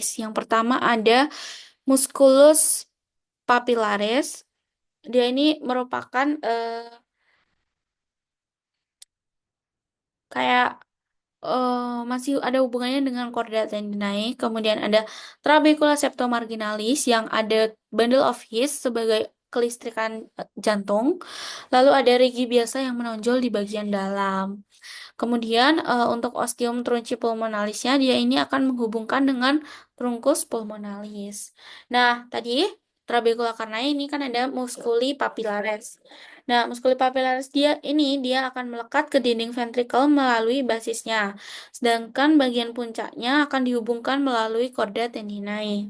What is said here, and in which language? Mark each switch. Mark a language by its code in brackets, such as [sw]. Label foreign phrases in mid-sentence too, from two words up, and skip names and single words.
[id] Yang pertama ada musculus papillaris. Dia ini merupakan kayak masih ada hubungannya dengan chorda tendinae. Kemudian ada trabecula septomarginalis yang ada bundle of his sebagai kelistrikan jantung. Lalu ada rigi biasa yang menonjol di bagian dalam. Kemudian untuk ostium trunci pulmonalisnya dia ini akan menghubungkan dengan trunkus pulmonalis. Nah, tadi trabekula karena ini kan ada muskuli papilaris. Nah, muskuli papilaris dia akan melekat ke dinding ventrikel melalui basisnya. Sedangkan bagian puncaknya akan dihubungkan melalui chorda tendinae.